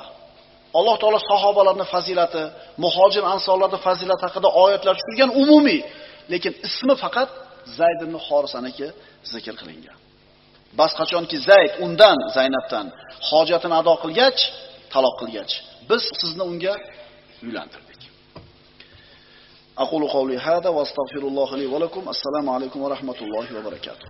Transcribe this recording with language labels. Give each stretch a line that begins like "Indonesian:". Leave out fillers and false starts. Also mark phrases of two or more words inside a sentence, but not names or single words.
Uzbek: Alloh taolo sahobalarning fazilati, muhojir ansorlarning fazilati haqida oyatlar tushirgan umumiy, lekin ismi faqat Zayd ibn Xorisaniki zikr qilingan. Bas qachonki Zayd undan, Zaynabdan hojatini ado qilgach, taloq qilgach, biz sizni unga uylantirdik.
Arabic: أقول قولي هذا وأستغفر الله لي ولكم. السلام عليكم ورحمة الله وبركاته.